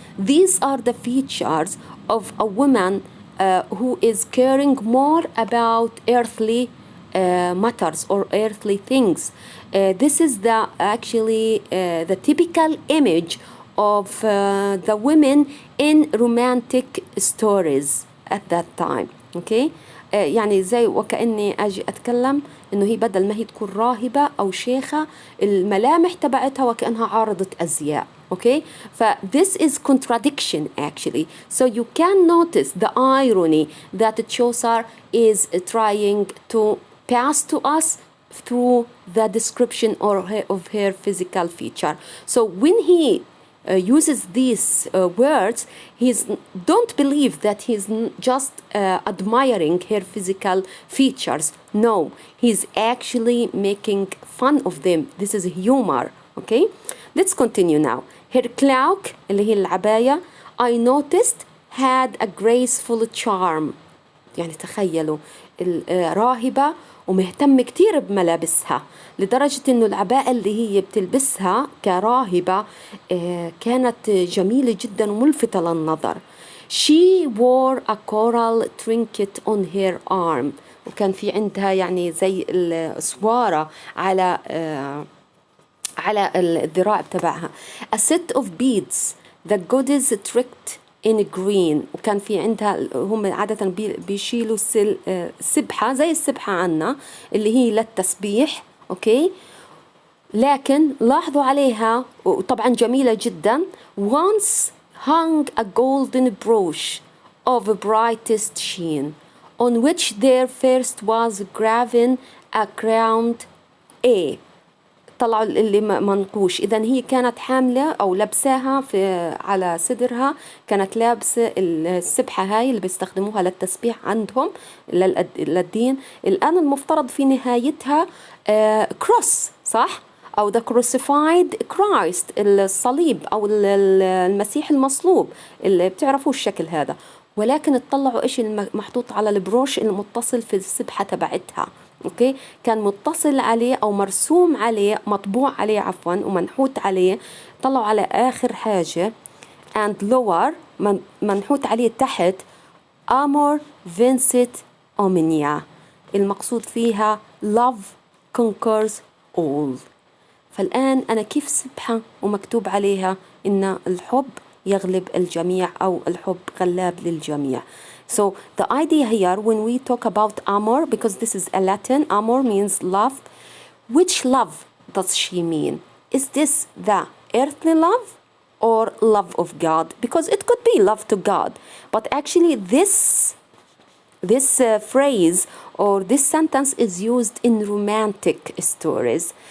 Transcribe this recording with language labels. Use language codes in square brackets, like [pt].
[en] These are the features of a woman who is caring more about earthly matters or earthly things. This is the actually the typical image of the women in romantic stories at that time. Okay. [ar] يعني زي وكأني أجي أتكلم إنه هي بدل ما هي تكون راهبة أو شيخة، الملامح تبعتها وكأنها عارضة أزياء. [en] Okay, this is contradiction actually. So you can notice the irony that Chaucer is trying to pass to us through the description of her physical feature. So when he uses these words, don't believe that he's just admiring her physical features. No, he's actually making fun of them. This is humor. Okay, let's continue now. Her cloak [ar] اللي هي العباية [en] I noticed had a graceful charm. [ar] يعني تخيلوا راهبة ومهتمة كتير بملابسها، لدرجة إنه العباءة اللي هي بتلبسها كراهبة كانت جميلة جدا وملفتة للنظر. [en] She wore a coral trinket on her arm. [ar] وكان في عندها يعني زي السوارة على على الذراع تبعها. [en] a set of beads the goddess tricked in green. [ar] وكان في عندها هم عادة بيشيلوا سبحة زي السبحة عنا اللي هي للتسبيح. أوكي، لكن لاحظوا عليها وطبعا جميلة جدا. [en] once hung a golden brooch of brightest sheen on which there first was graven a crowned A. [ar] طلعوا اللي منقوش. إذن هي كانت حاملة أو لبساها على صدرها، كانت لابسة السبحة هاي اللي بيستخدموها للتسبيح عندهم للدين. الآن المفترض في نهايتها كروس، صح؟ أو [en] the crucified Christ، [ar] الصليب أو المسيح المصلوب اللي بتعرفوا الشكل هذا. ولكن اطلعوا إيش المحطوط على البروش المتصل في السبحة تبعتها. أوكي، كان متصل عليه أو مرسوم عليه، مطبوع عليه عفوا ومنحوت عليه. طلعوا على آخر حاجة [en] and lower [ar] منحوت عليه تحت [la] amor vincit omnia. [ar] المقصود فيها [en] love conquers all. [ar] فالآن أنا كيف سبحة ومكتوب عليها إن الحب يغلب الجميع أو الحب غلاب للجميع. [en] So the idea here when we talk about amor, because this is a Latin, amor means love. Which love does she mean? Is this the earthly love or love of God? Because it could be love to God, but actually this phrase or this sentence is used in romantic stories.